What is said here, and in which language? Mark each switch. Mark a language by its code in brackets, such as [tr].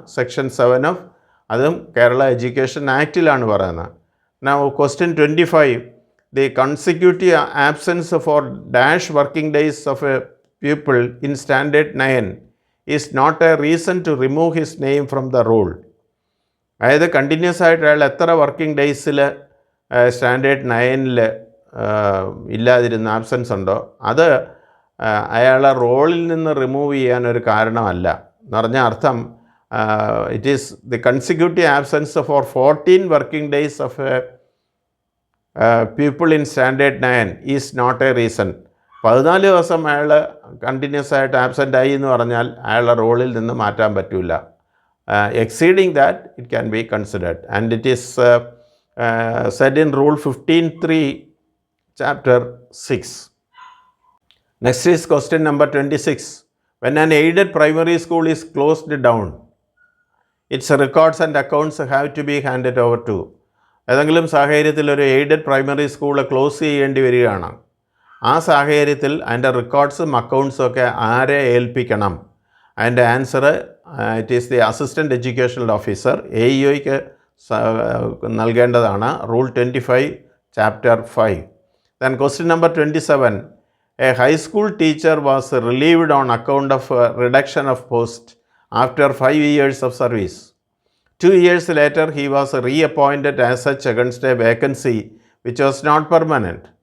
[ml] Section 7 of അതും Kerala education ആക്റ്റിലാണ് പറയുന്നത്. [en] Now question 25, the consecutive absence for dash working days of a pupil in standard 9 is not a reason to remove his name from the roll. [ml] അതായത് continuous ആയിട്ട് അയാൾ എത്ര working ഡേയ്സിൽ standard 9 ഇല്ലാതിരുന്ന absence ഉണ്ടോ അത് അയാളെ റോളിൽ നിന്ന് റിമൂവ് ചെയ്യാനൊരു കാരണമല്ല. എന്ന് പറഞ്ഞ അർത്ഥം [en] It is the consecutive absence for 14 working days of a people in standard 9 is not a reason. [ml] 14 ദിവസം അയാൾ കണ്ടിന്യൂസ് ആയിട്ട് ആബ്സെൻ്റ് ആയി എന്ന് പറഞ്ഞാൽ അയാളുടെ റോളിൽ നിന്ന് മാറ്റാൻ പറ്റില്ല. [en] Exceeding that it can be considered. And it is said in rule 15(3) chapter 6. Next is question number 26. When an aided primary school is closed down, its records and accounts have to be handed over to. [ml] ഏതെങ്കിലും സാഹചര്യത്തിൽ ഒരു aided primary school close ചെയ്യേണ്ടി വരികയാണ്. ആ സാഹചര്യത്തിൽ അതിൻ്റെ റെക്കോർഡ്സും അക്കൗണ്ട്സും ഒക്കെ ആരെ ഏൽപ്പിക്കണം? [en] അതിൻ്റെ answer it is the assistant educational officer, [ml] AEOയ്ക്ക് നൽകേണ്ടതാണ്. [en] Rule 25 chapter 5. Then question number 27, a high school teacher was relieved on account of reduction of post after 5 years of service. 2 years later, he was reappointed as such against a vacancy which was not permanent.